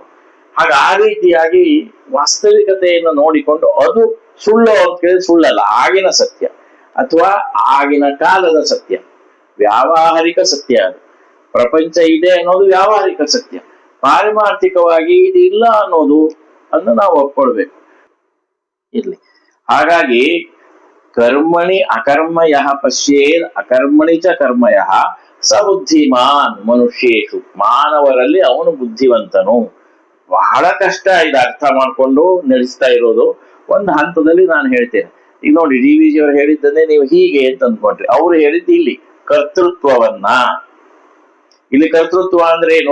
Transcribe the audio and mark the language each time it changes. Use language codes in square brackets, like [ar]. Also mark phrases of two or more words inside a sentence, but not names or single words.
[kn] ಹಾಗ ಆ ರೀತಿಯಾಗಿ ವಾಸ್ತವಿಕತೆಯನ್ನು ನೋಡಿಕೊಂಡು ಅದು ಸುಳ್ಳು ಅಂತ ಕೇಳಿದ್ರೆ ಸುಳ್ಳಲ್ಲ, ಆಗಿನ ಸತ್ಯ ಅಥವಾ ಆಗಿನ ಕಾಲದ ಸತ್ಯ, ವ್ಯಾವಹಾರಿಕ ಸತ್ಯ. ಅದು ಪ್ರಪಂಚ ಇದೆ ಅನ್ನೋದು ವ್ಯಾವಹಾರಿಕ ಸತ್ಯ. ಪಾರಮಾರ್ಥಿಕವಾಗಿ ಇದು ಇಲ್ಲ ಅನ್ನೋದು ಅನ್ನು ನಾವು ಒಪ್ಕೊಳ್ಬೇಕು. ಇರ್ಲಿ. ಹಾಗಾಗಿ [sa] ಕರ್ಮಣಿ ಅಕರ್ಮ ಯಃ ಪಶ್ಯೇದ್ ಅಕರ್ಮಣಿ ಚ ಕರ್ಮಯ ಸ ಬುದ್ಧಿಮಾನ್ ಮನುಷ್ಯೇಷು. [kn] ಮಾನವರಲ್ಲಿ ಅವನು ಬುದ್ಧಿವಂತನು. ಬಹಳ ಕಷ್ಟ ಇದು ಅರ್ಥ ಮಾಡ್ಕೊಂಡು ನಡೆಸ್ತಾ ಇರೋದು. ಒಂದು ಹಂತದಲ್ಲಿ ನಾನು ಹೇಳ್ತೇನೆ. ಈಗ ನೋಡಿ, DVG ಅವರು ಹೇಳಿದ್ದನ್ನೇ ನೀವು ಹೀಗೆ ಅಂತ ಅಂದ್ಕೊಂಡ್ರಿ, ಅವ್ರು ಹೇಳಿದ್ದು ಇಲ್ಲಿ ಕರ್ತೃತ್ವವನ್ನ. ಇಲ್ಲಿ ಕರ್ತೃತ್ವ ಅಂದ್ರೆ ಏನು?